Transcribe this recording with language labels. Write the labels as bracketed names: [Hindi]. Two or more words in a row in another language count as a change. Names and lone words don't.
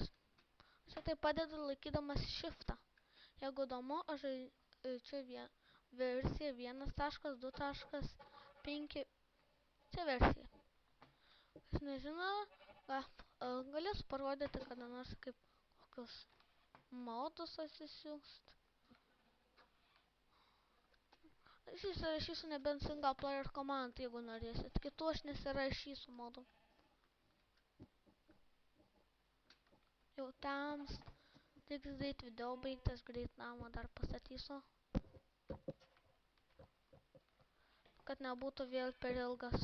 [Lithuanian] Aš tai padedu laikydamas shiftą. Jeigu įdomu, aš čia versija 1.2.5. Čia versija. Kas nežino, galėsiu parodyti kada nors kaip kokius modus atsisiųst. Aš įsirašysiu nebent [English] single player command, [Lithuanian] jeigu norėsit. Kitų aš nesirašysiu modų. Jau tems. Tik greit video baigtas, greit namą dar pastatysiu. Kad nebūtų vėl per ilgas.